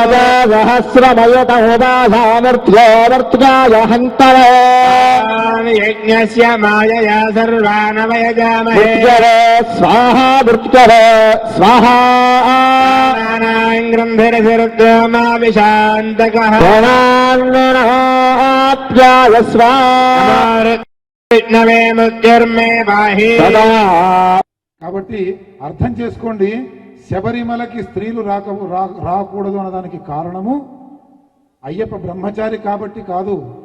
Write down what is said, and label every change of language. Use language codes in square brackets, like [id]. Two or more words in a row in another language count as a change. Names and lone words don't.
[sa] सहस्रमयतहोदासामर्थ्योऽवर्त्याय हन्तवे यज्ञस्य मायया सर्वानवयजामहे स्वाहा वृत्करे स्वाहा ग्रन्थिरसि रुद्रो मा विशान्तकः విష్ణవే మృత్యుర్మే పాహి. [te] కాబట్టి అర్థం చేసుకోండి, శబరిమలకి స్త్రీలు రాకూడదు అన్నదానికి కారణము అయ్యప్ప బ్రహ్మచారి కాబట్టి కాదు.